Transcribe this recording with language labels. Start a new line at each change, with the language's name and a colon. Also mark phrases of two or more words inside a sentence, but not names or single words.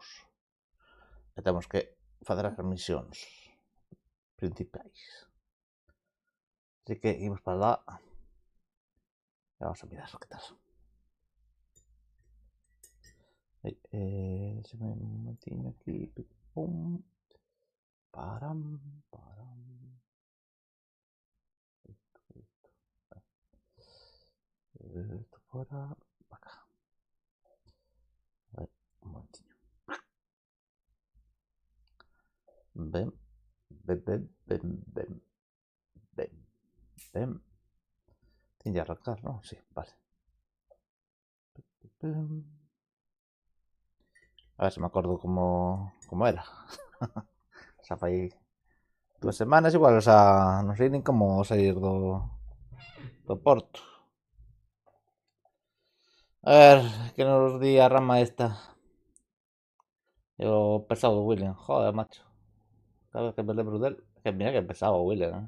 Galician: E temos que facer as misións principais. Así que imos para lá. E vamos a mirar que tal. Deixame un momentiño aquí. Pum. Param, param.
Spanish: Esto fuera. Para acá. A ver,
Galician: un momentiño. Ven. Ven, ven, ven, ven. Ven.
Spanish: Ven. Tiene que arrancar, ¿no? Sí, vale.
Galician: A ver se me acordo como era. Xa fai 2 semanas igual,
Spanish: o sea,
Galician: non sei nin como sair do porto. A ver, que nos di a rama esta. O pesado William,
Spanish: joder, macho.
Galician: Cada vez que me lembro del, que mira que pesado William, ¿eh?